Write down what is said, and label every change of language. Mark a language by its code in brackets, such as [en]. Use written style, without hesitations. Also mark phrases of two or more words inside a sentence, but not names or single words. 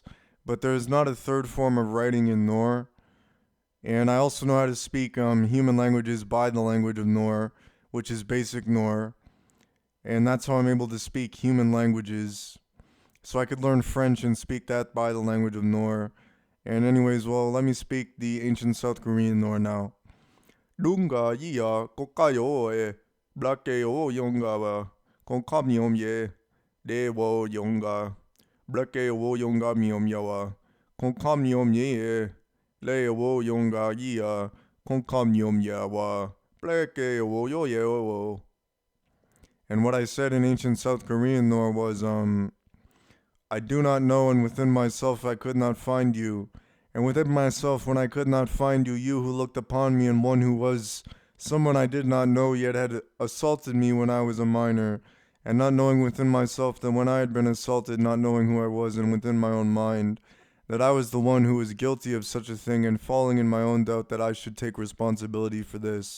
[en] But there's not a third form of writing in Nor. And I also know how to speak human languages by the language of Nor, which is basic Nor. And that's how I'm able to speak human languages. So I could learn French and speak that by the language of Nor. And anyways, well, let me speak the ancient South Korean Nor now. Lunga iya kokayo e blakeo yonga con kamyom ye de wo yonga blakeo yonga myom yawa con kamyom ye le wo yonga iya con kamyom yawa blakeo yo ye. And what I said in ancient South Korean Nor was I do not know, and within myself I could not find you. And within myself, when I could not find you, you who looked upon me, and one who was someone I did not know yet had assaulted me when I was a minor, and not knowing within myself that when I had been assaulted, not knowing who I was, and within my own mind, that I was the one who was guilty of such a thing, and falling in my own doubt that I should take responsibility for this.